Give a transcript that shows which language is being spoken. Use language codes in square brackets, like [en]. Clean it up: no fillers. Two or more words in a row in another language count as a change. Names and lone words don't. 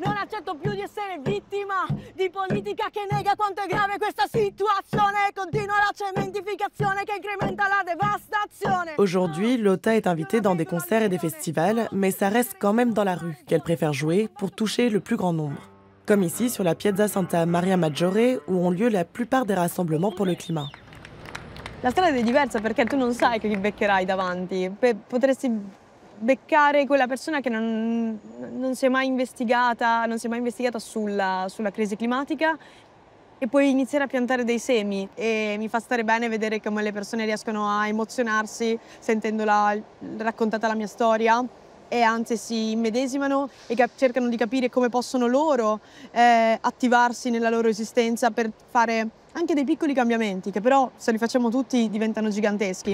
[it] Non accetto più di essere vittima di politica che nega quanto è grave questa situazione. Continua la cementificazione che incrementa la devastazione. [fr] Aujourd'hui, Lotta est invitée dans des concerts et des festivals, mais ça reste quand même dans la rue qu'elle préfère jouer pour toucher le plus grand nombre. Comme ici sur la Piazza Santa Maria Maggiore, où ont lieu la plupart des rassemblements pour le climat. [it] La strada è diversa perché tu non sai che chi beccherai davanti. Potresti beccare quella persona che non si è mai investigata, sulla crisi climatica e puoi iniziare a piantare dei semi. E mi fa stare bene vedere come le persone riescono a emozionarsi sentendo raccontata la mia storia e anzi si immedesimano e cercano di capire come possono loro attivarsi nella loro esistenza per fare anche dei piccoli cambiamenti che però se li facciamo tutti diventano giganteschi.